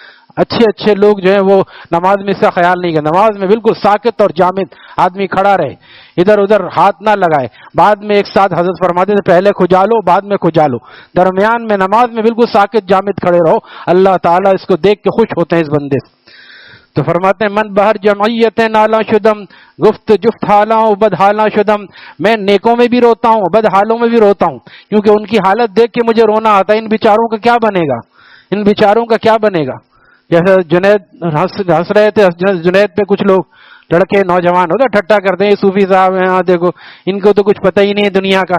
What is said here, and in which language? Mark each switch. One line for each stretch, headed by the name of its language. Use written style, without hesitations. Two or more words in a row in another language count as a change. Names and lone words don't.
Urdu: اچھے لوگ جو ہیں وہ نماز میں اس کا خیال نہیں کرتے، نماز میں بالکل ساکت اور جامد آدمی کھڑا رہے، ادھر ادھر ہاتھ نہ لگائے۔ بعد میں ایک ساتھ حضرت فرماتے تھے پہلے کھجا لو بعد میں کھجا لو، درمیان میں نماز میں بالکل ساکت جامد کھڑے رہو، اللہ تعالیٰ اس کو دیکھ کے خوش ہوتے ہیں اس بندے سے۔
Persian: تو فرماتے ہیں من بہر جمعیت نالا شدم، گفت جفت حالاں و بد حالاں شدم،
Urdu: میں نیکوں میں بھی روتا ہوں بد حالوں میں بھی روتا ہوں، کیونکہ ان کی حالت دیکھ کے مجھے رونا آتا ہے۔ ان بیچاروں کا کیا بنے گا، ان بیچاروں کا کیا بنے گا؟ جیسے جنید ہنس رہے تھے، جنید پہ کچھ لوگ لڑکے نوجوان ہوتے ٹھٹا کرتے ہیں، یہ صوفی صاحب ہیں، ہاں دیکھو ان کو تو کچھ پتہ ہی نہیں ہے دنیا کا۔